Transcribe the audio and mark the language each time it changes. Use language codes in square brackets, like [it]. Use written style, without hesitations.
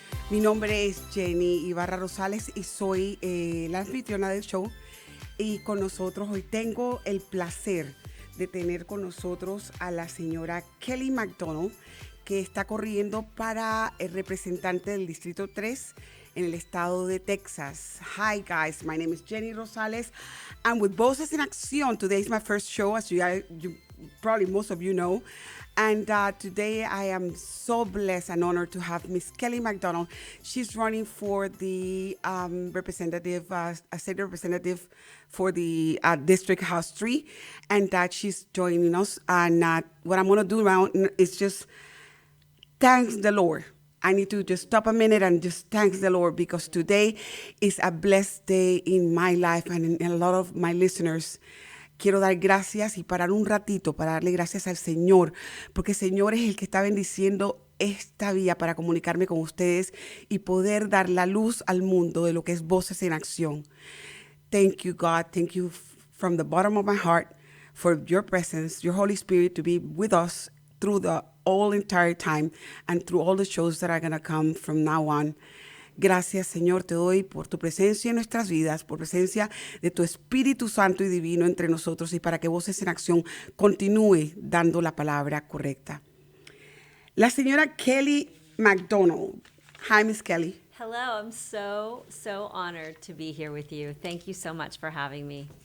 [es] Mi nombre es Jenny Ibarra Rosales y soy la anfitriona del show. Y con nosotros hoy tengo el placer de tener con nosotros a la señora Kelly McDonald, que está corriendo para el representante del Distrito 3 en el estado de Texas. [en] Hi guys, my name is Jenny Rosales. I'm with Voces en Acción. Today is my first show, as you probably most of you know. And today I am so blessed and honored to have Miss Kelly McDonald. She's running for the state representative for the District House 3, and she's joining us. And what I'm going to do now is just thank the Lord. I need to just stop a minute and just thank the Lord, because today is a blessed day in my life and in a lot of my listeners. [es] Quiero dar gracias y parar un ratito para darle gracias al Señor, porque el Señor es el que está bendiciendo esta vía para comunicarme con ustedes y poder dar la luz al mundo de lo que es Voces en Acción. [en] Thank you, God. Thank you from the bottom of my heart for your presence, your Holy Spirit to be with us through the all entire time and through all the shows that are going to come from now on. [es] Gracias, Señor, te doy por tu presencia en nuestras vidas, por presencia de tu Espíritu Santo y Divino entre nosotros, y para que Voces en Acción continúe dando la palabra correcta. La señora Kelly McDonald. [en] Hi, Miss Kelly. Hello, I'm so honored to be here with you. Thank you so much for having me.